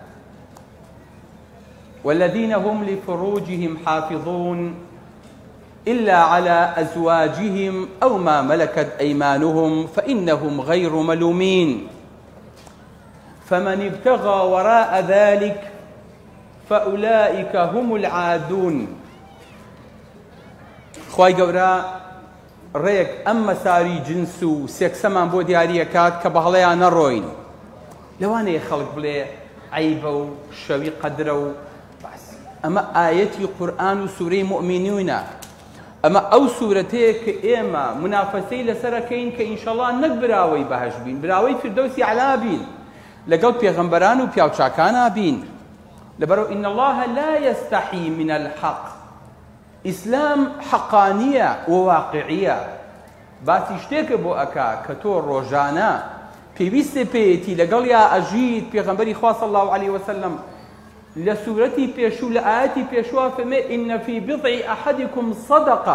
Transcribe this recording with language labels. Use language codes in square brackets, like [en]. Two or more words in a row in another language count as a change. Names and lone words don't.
[ar] والذين هم لفروجهم حافظون إلا على أزواجهم أو ما ملكت أيمانهم فإنهم غير ملومين، فمن ابتغى وراء ذلك فأولئك هم العادون. [ckb] خواهی گەورە ڕێک ئەم مەساری جنس و سێکسەمان بۆ دیاریەکات کە بە هەڵەیان نەڕۆین. لەوانەیە خەڵک بڵێ عەیبە و شەوی قەدرە و ئەمە ئایەتی قورئان و سوورەی مؤمینونە. ئەمە ئەو سوورەتەیە کە ئێمە منافەسەی لەسەرەکەین کە ئینشەڵڵا نەک براوەی بەهەشت بین، براوەی فردەوسی عەلا بین، لەگەڵ پێغەمبەران و پیاوچاکانە بین. [ar] لەبەرەوە ئین الله لا يستحی من الحق. [ckb] ئیسلام حەقانیە و واقعیە. باسی شتێکە بۆ ئەکا کە تۆ ڕۆژانە پێویستە پێیەتی لەگەڵ یا ئەژیت. پێغەمبەری خوا [ar] صلی الله علیه وسلم [ckb] لە سوورەتی پێشوو لە ئایەتی پێشوا فەرمێ [ar] ئین فی بضع ئەحەدیکم صەدەقە.